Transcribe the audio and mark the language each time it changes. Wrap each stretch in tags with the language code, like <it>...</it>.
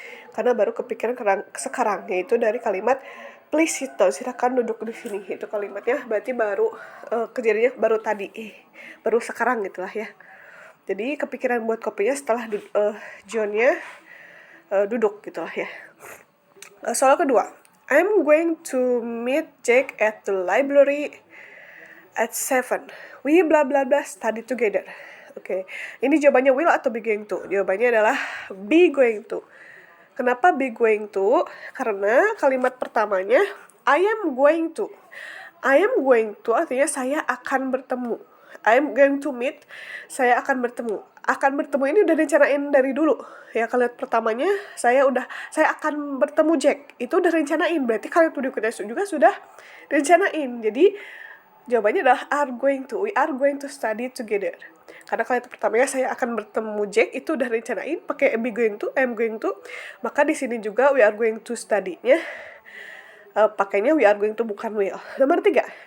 <id>Karena baru kepikiran sekarang, yaitu dari kalimat</id> <en>please sit down,</en> <id>silakan duduk di sini. Itu kalimatnya berarti baru kejadiannya baru tadi, baru sekarang gitulah ya. Jadi kepikiran buat kopinya setelah Johnnya duduk gitulah ya. Soal kedua,</id> <en>I'm going to meet Jack at the library at 7. We bla bla bla study together.</en> <id>Oke. Ini jawabannya will atau be going to? Jawabannya adalah be going to. Kenapa be going to? Karena kalimat pertamanya</id> <en>I am going to. I am going to</en> <id>artinya saya akan bertemu.</id> <en>I am going to meet,</en> <id>saya akan bertemu. Akan bertemu ini udah direncanain dari dulu. Ya, kalimat pertamanya saya akan bertemu Jack. Itu udah rencanain. Berarti kalimat berikutnya juga sudah rencanain. Jadi jawabannya adalah are going to.</id> <en>We are going to study together.</en> <id>Karena kalimat pertamanya saya akan bertemu Jack itu udah rencanain pakai be going to, am going to. Maka di sini juga</id> <en>we are going to</en> <id>study-nya pakainya we are going to, bukan will. Nomor 3.</id>